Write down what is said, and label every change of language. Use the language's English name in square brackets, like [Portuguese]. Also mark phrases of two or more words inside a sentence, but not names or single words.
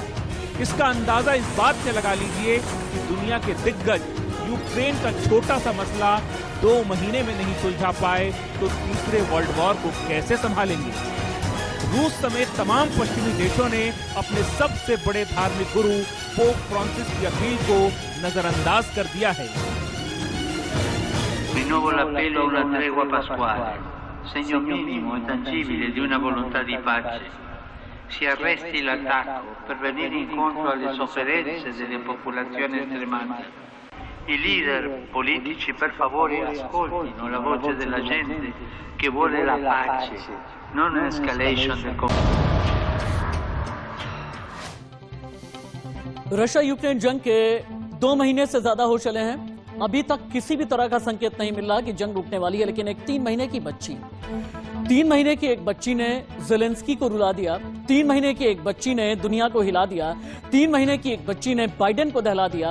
[Hindi] इसका अंदाजा इस बात से लगा लीजिए कि दुनिया के दिग्गज यूक्रेन का छोटा सा मसला 2 महीने में नहीं सुलझा पाए तो तीसरे वर्ल्ड वॉर को कैसे संभालेंगे? रूस समेत तमाम पश्चिमी देशों ने अपने सबसे बड़े धार्मिक गुरु पोप फ्रांसिस की अपील को नजरअंदाज कर दिया है। [Italian] Rinnovo l'appello a una tregua pasquale, segno minimo e tangibile di una volontà di pace. Si arresti l'attacco per venire incontro alle sofferenze delle popolazioni stremate. I leader politici per favore ascoltino la voce della gente che vuole la pace, non un'escalation del conflitto. [Hindi] रशिया यूक्रेन जंग के 2 महीने से ज्यादा हो चले हैं। अभी तक किसी भी तरह का संकेत नहीं मिल रहा कि जंग रुकने वाली है। लेकिन एक 3 महीने की बच्ची, 3 महीने की एक बच्ची ने ज़ेलेंस्की को रुला दिया। 3 महीने की एक बच्ची ने दुनिया को हिला दिया। 3 महीने की एक बच्ची ने बाइडेन को दहला दिया।